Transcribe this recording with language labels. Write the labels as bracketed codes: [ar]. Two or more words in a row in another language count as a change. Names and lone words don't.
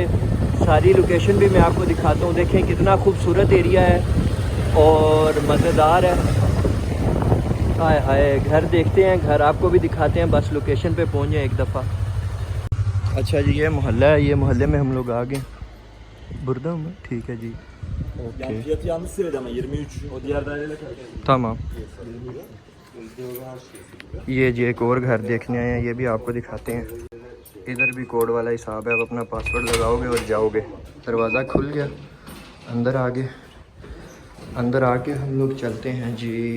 [hi] सारी लोकेशन भी मैं आपको दिखाता हूँ। देखें कितना खूबसूरत एरिया है और मज़ेदार है। हाय हाय, घर देखते हैं, घर आपको भी दिखाते हैं, बस लोकेशन पे पहुँच जाए एक दफ़ा। अच्छा जी, ये मोहल्ला है, ये मोहल्ले में हम लोग आ गए। बुर्दा में ठीक है जी, [tr] Yani [hi] ओके [tr] fiyatı yanlış söyledi ama 23. O diğer daireyle karıştırdı. [hi] तमाम। 23. ये जी एक और घर देखने आए हैं, ये भी आपको दिखाते हैं। इधर भी कोड वाला हिसाब है, आप अपना पासवर्ड लगाओगे और जाओगे। दरवाज़ा खुल गया, अंदर आ गए। अंदर आके हम लोग चलते हैं जी।